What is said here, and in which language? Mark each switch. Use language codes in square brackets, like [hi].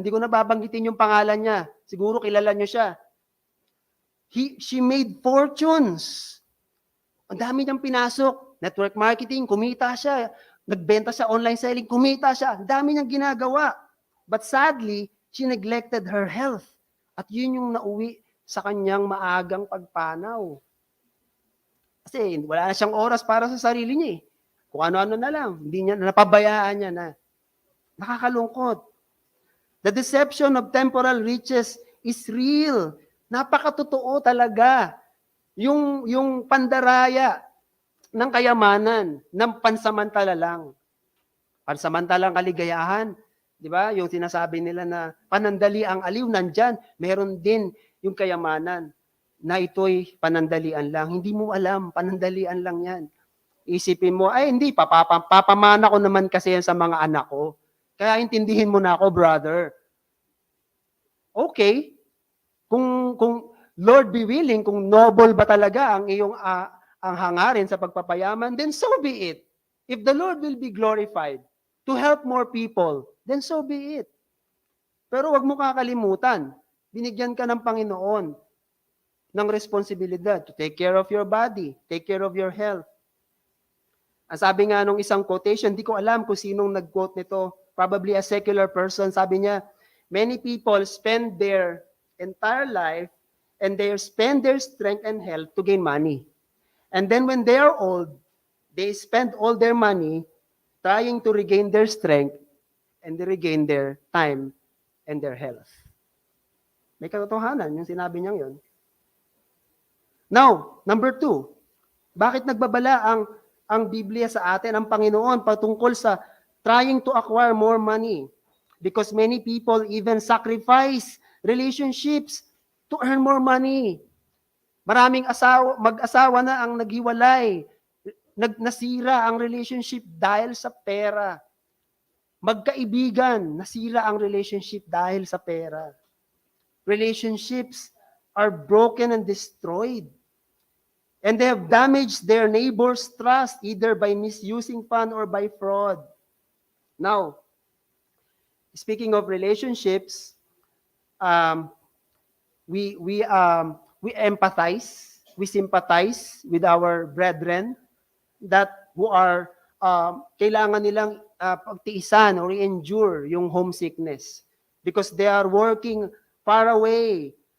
[tl] Hindi ko na babanggitin yung pangalan niya. Siguro kilala niyo siya. [en] She made fortunes. [tl] Ang dami niyang pinasok. Network marketing, kumita siya. Nagbenta siya, online selling, kumita siya. Ang dami niyang ginagawa. [en] But sadly, she neglected her health. [tl] At yun yung nauwi sa kanyang maagang pagpanaw. Kasi wala na siyang oras para sa sarili niya eh. Kung ano-ano na lang. Hindi niya, napabayaan niya na. Nakakalungkot. [en] The deception of temporal riches is real. [tl] Napakatotoo talaga. Yung pandaraya ng kayamanan, ng pansamantala lang. Pansamantalang kaligayahan. Di ba? Yung sinasabi nila na panandali ang aliw, nandyan. Meron din yung kayamanan na ito'y panandalian lang. Hindi mo alam, panandalian lang yan. Isipin mo, ay hindi, papamana ko naman kasi yan sa mga anak ko. Kaya intindihin mo na ako, brother. Okay. Kung Lord be willing, kung noble ba talaga ang iyong ang hangarin sa pagpapayaman, [en] then so be it. If the Lord will be glorified to help more people, then so be it. [tl] Pero wag mo kakalimutan, binigyan ka ng Panginoon ng responsibilidad [en] to take care of your body, take care of your health. [tl] Ang sabi nga nung isang quotation, di ko alam kung sinong nag-quote nito, [en] probably a secular person, [tl] sabi niya, [en] many people spend their entire life and they spend their strength and health to gain money. And then when they are old, they spend all their money trying to regain their strength and they regain their time and their health. [tl] May katotohanan yung sinabi niyang yun. Now, number 2, bakit nagbabala ang Biblia sa atin, ang Panginoon, patungkol sa [en] trying to acquire more money? Because many people even sacrifice relationships to earn more money. [tl] Maraming mag-asawa na ang naghiwalay, nasira ang relationship dahil sa pera. Magkaibigan, nasira ang relationship dahil sa pera. [en] Relationships are broken and destroyed. And they have damaged their neighbor's trust either by misusing fund or by fraud. Now, speaking of relationships, we empathize, we sympathize with our brethren that who are [tl] kailangan nilang pagtiisan [en] or endure yung homesickness because they are working far away.